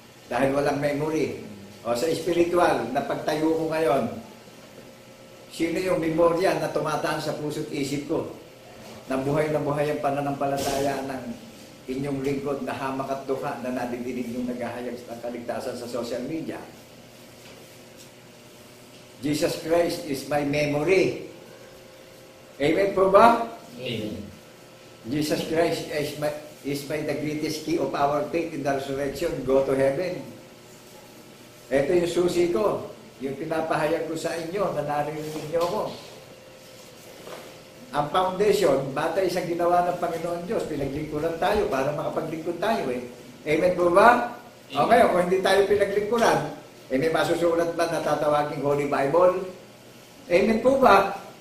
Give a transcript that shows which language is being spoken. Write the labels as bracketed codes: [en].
[tl] Dahil walang memory. O sa spiritual, na pagtayo ko ngayon, sino yung memorya na tumataan sa puso't isip ko? Na buhay ang pananampalataya ng inyong lingkod na hamak at dukha na nadidinig yung naghahayag ng kaligtasan sa social media. [en] Jesus Christ is my memory. [tl] Amen po ba? Amen. [en] Jesus Christ is the greatest key of our faith in the resurrection. Go to heaven. [tl] Ito yung susi ko. Yung pinapahayag ko sa inyo na narinig niyo ako. Ang foundation, batay sa ginawa ng Panginoon Diyos, pinaglingkuran tayo para makapaglingkod tayo eh. Amen po ba? O ngayon, kung hindi tayo pinaglingkuran, may masusulat ba na tatawaging Holy Bible? Amen po ba?